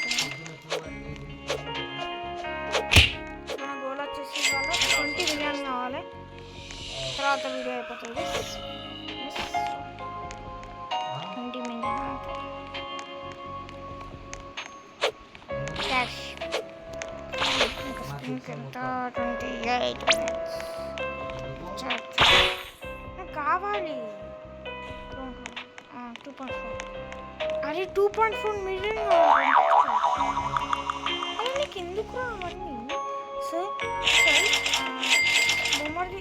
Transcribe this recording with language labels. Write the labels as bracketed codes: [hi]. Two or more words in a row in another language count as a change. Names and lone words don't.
[te] మన గోల్ వచ్చేసి ఇవాళ 20 మిలియన్ కావాలి. [en] Okay, this. Yes. 20 minutes. Cash. [te] ఇంకా 28 minutes. నాకు కావాలి 2.4. అరే 2.4 మిలియన్ అరే నీకు ఎందుకు అవన్నీ సో బొమ్మది